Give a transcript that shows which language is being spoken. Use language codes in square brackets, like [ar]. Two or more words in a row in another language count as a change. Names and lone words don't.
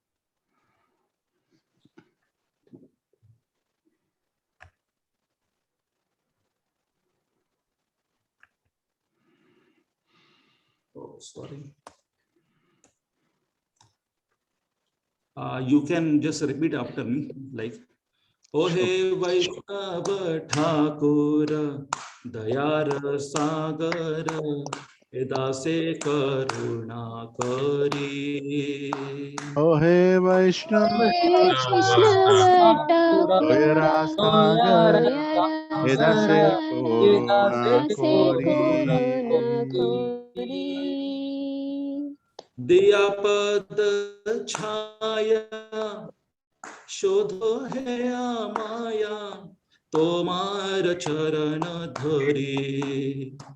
[en] Oh, sorry. You can just repeat after me, like, O Sure. [bn] হে বৈষ্ণব ঠাকুর দয়ার সাগর এদা সে করুণা করি. Oh, হে বৈষ্ণব দয়ার সাগর এদাসে করুণা করি. দিয়া পদ ছায়া শোধো হে মায়া তোমার চরণ ধরি